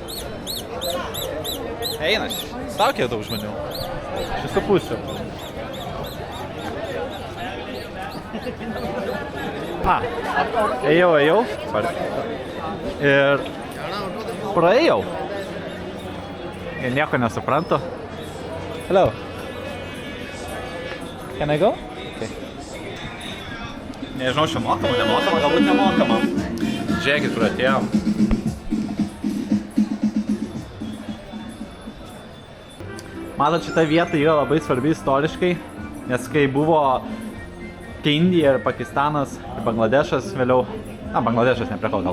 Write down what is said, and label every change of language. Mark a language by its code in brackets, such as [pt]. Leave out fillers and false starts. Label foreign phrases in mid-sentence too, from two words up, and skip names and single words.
[lt] Eina, saukia daug žmonių. 6,5. Ėjau. Ir praėjau. Ir nieko nesuprantu. [en] Hello. Can I go? Okay. [lt] Nežinau, čia mokama, nemokama, galbūt nemokama. Žiūrėkit, kur atėjom. Matot, šita vieta yra labai svarbi istoriškai, nes kai buvo Indija ir Pakistanas ir Bangladešas vėliau, Bangladešas neprieko gal.